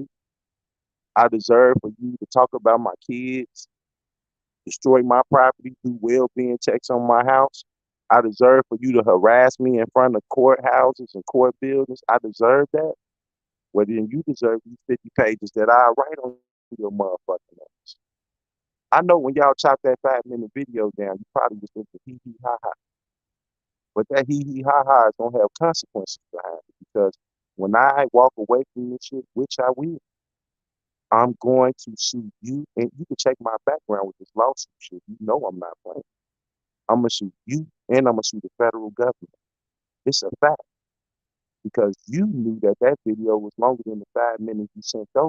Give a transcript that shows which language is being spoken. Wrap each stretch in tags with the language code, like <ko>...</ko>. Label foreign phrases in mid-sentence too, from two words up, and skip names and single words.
<en>I deserve for you to talk about my kids, destroy my property, do well-being checks on my house. I deserve for you to harass me in front of courthouses and court buildings. I deserve that. Well, then you deserve these 50 pages that I write on your motherfucking ass. I know when y'all chop that 5 minute video down, you probably was thinking hee hee ha ha. But that hee hee ha ha is gonna have consequences behind it because when I walk away from this shit, which I will, I'm going to sue you, and you can check my background with this lawsuit shit. You know I'm not playing. I'm gonna sue you, and I'm gonna sue the federal government. It's a fact because you knew that that video was longer than the 5 minutes you sent over.</en>